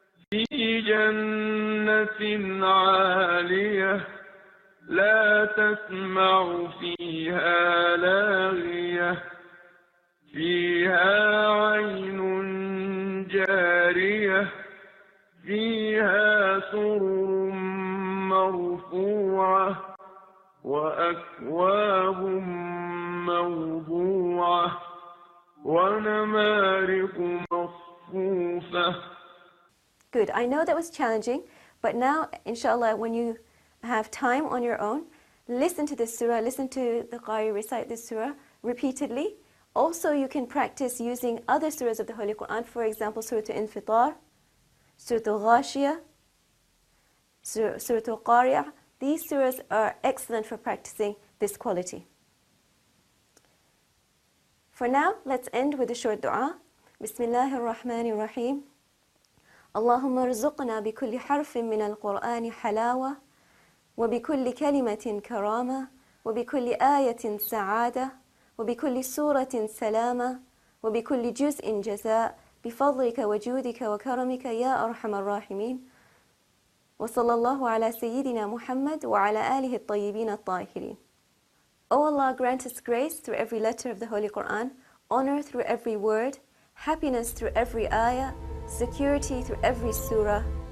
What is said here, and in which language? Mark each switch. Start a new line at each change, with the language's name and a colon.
Arabic: في جنة عالية لا تسمع فيها لاغية فيها عين جارية فيها سرر مرفوعة وأكواب موضوعة ونمارق مصفوفة.
English: Good. I know that was challenging, but now, inshallah, when you have time on your own, listen to this surah, listen to the Qari recite this surah repeatedly. Also, you can practice using other surahs of the Holy Qur'an, for example, Surah Al-Infitar, Surah Al-Ghashiyah, Surah Al-Qari'ah. These surahs are excellent for practicing this quality. For now, let's end with a short dua.
Arabic: بسم الله الرحمن الرحيم. اللهم ارزقنا بكل حرف من القرآن حلاوة، وبكل كلمة كرامة، وبكل آية سعادة، وبكل سورة سلامة، وبكل جزء جزاء، بفضلك وجودك وكرمك يا أرحم الراحمين. وصلى الله على سيدنا محمد وعلى آله الطيبين الطاهرين.
English: O Allah, grant us grace through every letter of the Holy Qur'an, honor through every word, happiness through every ayah, security through every surah.